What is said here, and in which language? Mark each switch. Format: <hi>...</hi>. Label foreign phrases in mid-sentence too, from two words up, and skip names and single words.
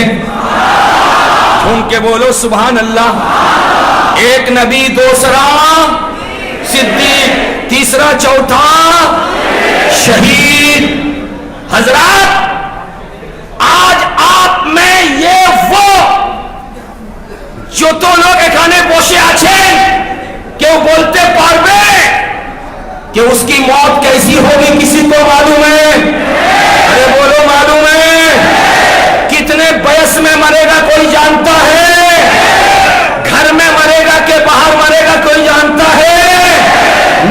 <ur>جھوم کے بولو سبحان اللہ۔ ایک نبی، دوسرا صدیق، تیسرا چوتھا شہید۔ حضرات آج آپ میں یہ وہ جو تو لوگ</ur> <bn>এখানে বসে আছেন কেউ বলতে পারবে</bn> <ur>کہ اس کی موت کیسی ہوگی؟ کسی کو معلوم ہے؟ ارے بولو معلوم ہے؟ کتنے بیس میں مرے گا کوئی جانتا ہے؟ گھر میں مرے گا کہ باہر مرے گا کوئی جانتا ہے؟</ur>